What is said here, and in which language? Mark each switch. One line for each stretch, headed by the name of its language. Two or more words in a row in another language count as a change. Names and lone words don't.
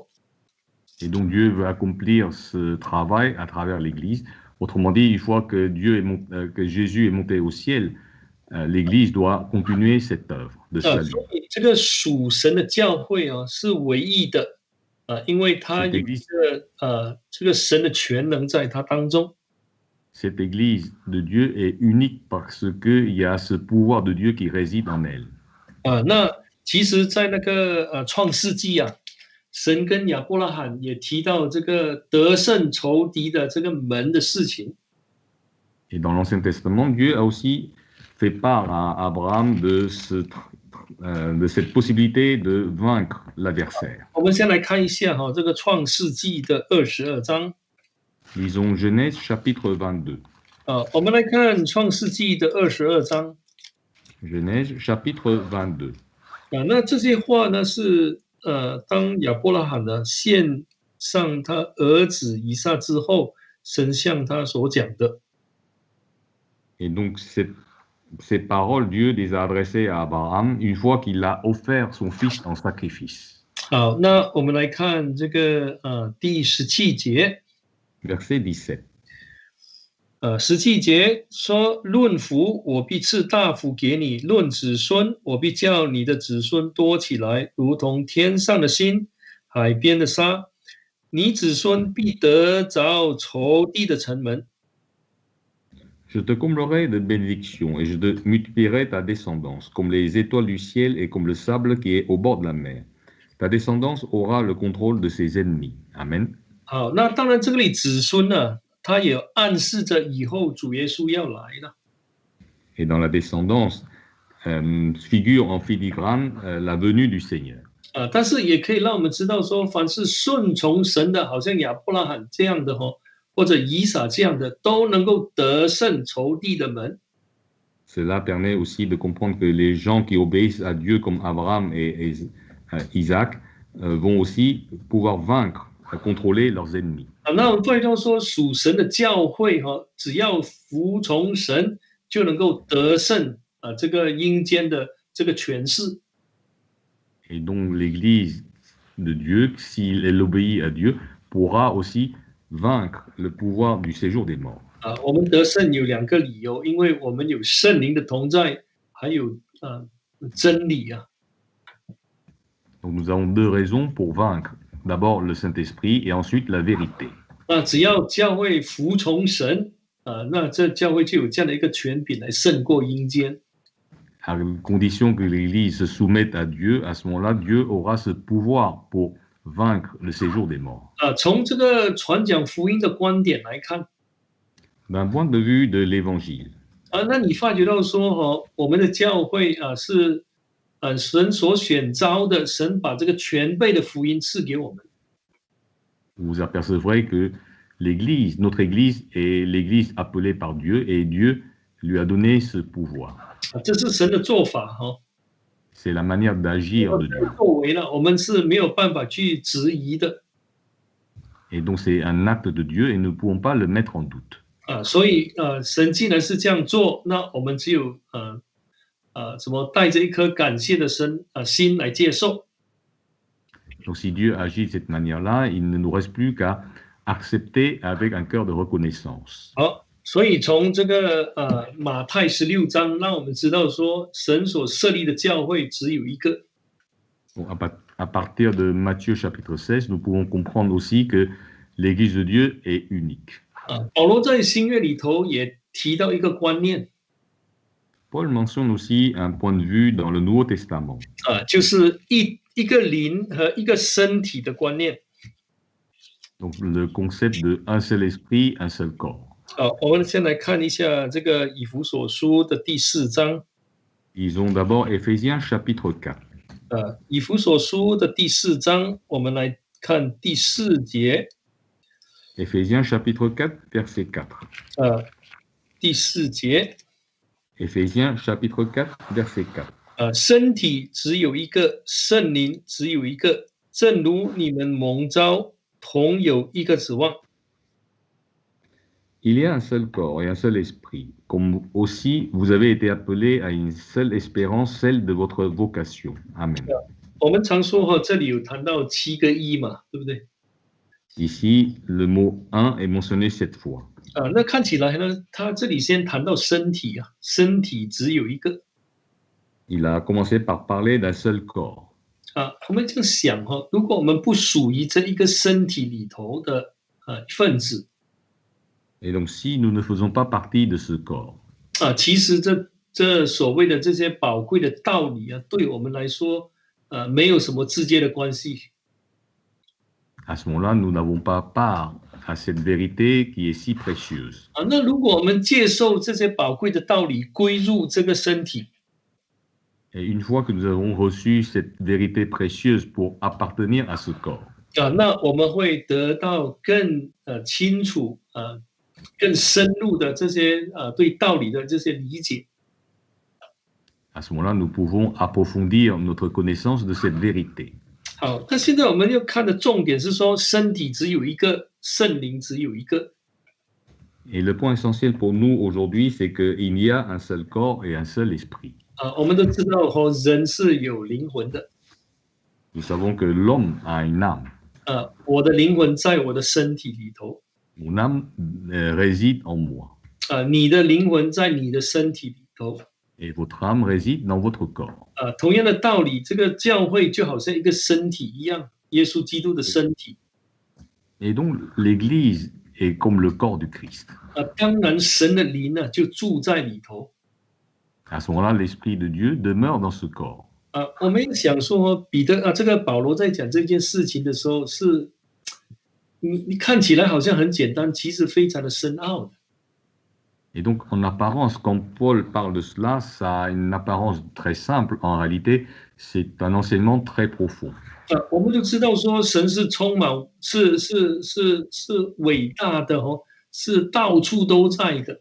French: Et donc Dieu veut accomplir ce travail à travers l'Église. Autrement dit, une fois que Jésus est monté au ciel, l'Église doit continuer cette œuvre de salut.
Chinese: 所以这个属神的教会是唯一的因为他有这个神的全能在他当中。
French: Cette Église de Dieu est unique parce qu'il y a ce pouvoir de Dieu qui réside en elle.
Chinese: 那其实在那个创世纪啊，神跟亚伯拉罕也提到这个得胜仇敌的这个门的事情。
French: Et dans l'Ancien Testament, Dieu a aussi fait part à Abraham de cette possibilité de vaincre l'adversaire.
Chinese: 我们先来看一下这个创世纪的22章。
French: Lisons Genèse chapitre 22.
Chinese: 我们来看创世纪的22章。
French: Genèse chapitre 22.
Chinese: 那这些话呢是当亚伯拉罕呢献上他儿子以撒之后，神向他所讲的。
French: Et donc ces paroles, Dieu les a adressées à Abraham une fois qu'il a offert son fils en sacrifice.
Chinese: 好，那我们来看这个第17节。
French: Verset 17.
Chinese: 17节说：“论福，我必赐大福给你；论子孙，我必叫你的子孙多起来，如同天上的星，海边的沙。你子孙必得着仇敌的城门。”
French: Je te comblerai de bénédictions et je te multiplierai ta descendance, comme les étoiles du ciel et comme le sable qui est au bord de la mer. Ta descendance aura le contrôle de ses ennemis. Amen.
Chinese: 好，那当然这里子孙呢，他也暗示着以后主耶稣要来了。
French: Et dans la descendance figure en filigrane la venue du Seigneur.
Chinese: 但是也可以让我们知道说，凡是顺从神的，好像亚伯拉罕这样的或者以撒这样的，都能够得胜仇敌的门。
French: Cela permet aussi de comprendre que les gens qui obéissent à Dieu comme Abraham et Isaac vont aussi pouvoir vaincre, contrôler leurs ennemis.
Chinese: 那我们对到说，属神的教会只要服从神，就能够得胜这个阴间的这个权势。
French: Et donc l'Église de Dieu, si elle obéit à Dieu, pourra aussi vaincre le pouvoir du séjour des morts.
Chinese: 我们得胜有2个理由，因为我们有圣灵的同在，还有真理啊。
French: Donc nous avons 2 raisons pour vaincre. D'abord le Saint-Esprit et ensuite la vérité.
Chinese: 那只要教会服从神那这教会就有这样的一个权柄来胜过阴间。
French: À condition que l'Église se soumette à Dieu, à ce moment-là, Dieu aura ce pouvoir pour vaincre le séjour des morts.
Chinese: 从这个传讲福音的观点来看，
French: D'un point de vue de l'Évangile,
Chinese: 那你发觉到说我们的教会是神所选召的，神把这个全备的福音赐给我们。
French: vous apercevrez que l'Église, notre Église est l'Église appelée par Dieu et Dieu lui a donné ce pouvoir.
Chinese: 这是神的做法
French: C'est la manière d'agir de Dieu.
Chinese: 作为呢，我们是没有办法去质疑的。
French: Et donc c'est un acte de Dieu et nous ne pouvons pas le mettre en doute.
Chinese: 所以神既然是这样做，那我们只有带着一颗感谢的心来接受。
French: Donc si Dieu agit de cette manière-là, il ne nous reste plus qu'à accepter avec un cœur de reconnaissance.
Chinese: 好，所以从这个马太16章，让我们知道说，神所设立的教会只有一个。
French: Bon, à partir de Matthieu chapitre 16, nous pouvons comprendre aussi que l'Église de Dieu est unique.
Chinese: 保罗在新约里头也提到一个观念。
French: Paul mentionne aussi un point de vue dans le Nouveau Testament.
Chinese: 就是一个灵和一个身体的观念。
French: Donc le concept de un seul esprit, un seul corps.
Chinese: 我们先来看一下这个以弗所书的第4章。
French: Lisons d'abord Éphésiens chapitre 4.
Chinese: 以弗所书的第4章，我们来看第4节。
French: Éphésiens chapitre 4, verset 4.
Chinese: 第4节。
French: Éphésiens chapitre 4, verset 4.
Chinese: 身体只有一个，圣灵只有一个，正如你们蒙召，同有一个指望。
French: Il y a un seul corps et un seul esprit, comme aussi vous avez été appelés à une seule espérance, celle de votre vocation. Amen.
Chinese: 我们常说这里有谈到7个一嘛，对不对？
French: Ici, le mot un est mentionné 7 fois.
Chinese: 那看起来呢，他这里先谈到身体身体只有一个。
French: Il a commencé par parler d'un seul corps.
Chinese: 我们这样想如果我们不属于这一个身体里头的一份子，
French: Et donc, si nous ne faisons pas partie de ce corps,
Chinese: 其实这所谓的这些宝贵的道理对我们来说没有什么直接的关系。
French: À ce moment-là, nous n'avons pas part à cette vérité qui est si précieuse.
Chinese: 那如果我们接受这些宝贵的道理，归入这个身体，
French: Et une fois que nous avons reçu cette vérité précieuse pour appartenir à ce corps,
Chinese: 那我们会得到更清楚更深入的这些对道理的这些理解。
French: à ce moment-là, nous pouvons approfondir notre connaissance de cette vérité.
Chinese: 好，那现在我们要看的重点是说，身体只有一个，圣灵只有一个。
French: Et le point essentiel pour nous aujourd'hui, c'est qu'il y a un seul corps et un seul esprit.
Chinese: 我们都知道人是有灵魂的。
French: Nous savons que l'homme a une âme.
Chinese: 我的灵魂在我的身体里头。
French: Mon âme réside en moi.
Chinese: 你的灵魂在你的身体里头。
French: Et votre âme réside dans votre corps.
Chinese: 同样的道理，这个教会就好像一个身体一样，耶稣基督的身体。
French: Et donc, l'Église est comme le corps du Christ.
Chinese: 当然，神的灵呢就住在里头。
French: À ce moment-là, l'Esprit de Dieu demeure dans ce corps.
Chinese: 我们想说，彼得这个保罗在讲这件事情的时候，是你看起来好像很简单，其实非常的深奥的。
French: Et donc, en apparence, quand Paul parle de cela, ça a une apparence très simple. En réalité, c'est un enseignement très profond.
Chinese: 我们就知道说，神是充满，是伟大的是到处都在的。